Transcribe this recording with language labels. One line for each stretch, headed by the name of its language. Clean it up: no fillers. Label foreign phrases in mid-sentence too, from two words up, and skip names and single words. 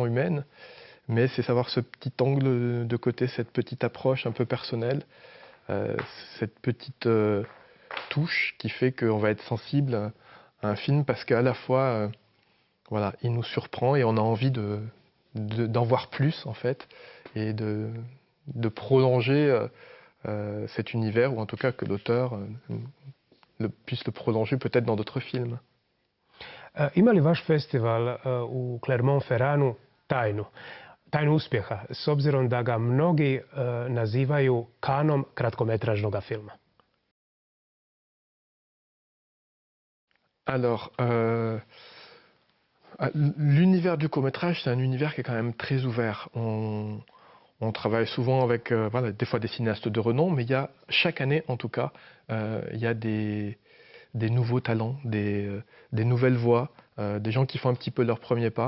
French: humaines, mais c'est savoir ce petit angle de côté, cette petite approche un peu personnelle, cette petite touche qui fait qu'on va être sensible à un film parce qu'à la fois, voilà, il nous surprend et on a envie d'en voir plus en fait et de prolonger cet univers ou en tout cas que l'auteur puisse le prolonger peut-être dans d'autres films.
Croatian: Ima li vaš festival u Clermont-Ferranu tajnu uspjeha, s obzirom da ga mnogi nazivaju kanom kratkometražnog filma?
French: Alors, l'univers du court-métrage, c'est un univers qui est quand même très ouvert. On travaille souvent avec voilà, des fois des cinéastes de renom, mais il y a, chaque année en tout cas, il y a des nouveaux talents, des nouvelles voix, des gens qui font un petit peu leur premier pas.